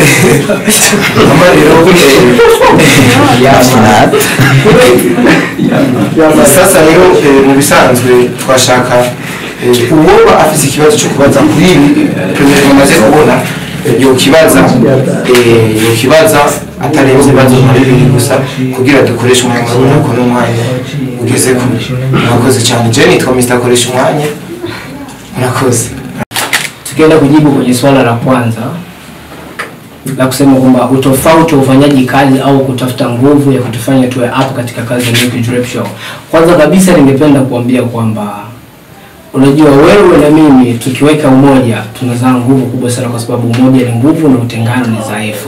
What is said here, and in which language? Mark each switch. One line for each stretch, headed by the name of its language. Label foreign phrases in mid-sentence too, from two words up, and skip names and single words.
Rundi: ama rero sasa rero mu bisanzwe twashaka uwoba afite ikibazo cyo kubaza kuri ibi tumaze kubona yo kibaza atarenze bazo muri bibiri gusa kugira dukoreshe umwanya ko n'umwanya ugeze kure. Murakoze cyane. Je nitwa Mr. Koresha umwanya. Murakoze.
Swahili: Tukienda kujibu kwenye swala la kwanza la kusema kwamba utofauti wa ufanyaji kazi au kutafuta nguvu ya kutufanya tuwe hapo katika kazi ya Nicky Drip Show. Kwanza kabisa ningependa kuambia kwamba unajua wewe na mimi tukiweka umoja tunazaa nguvu kubwa sana, kwa sababu umoja ni nguvu na utengano ni dhaifu.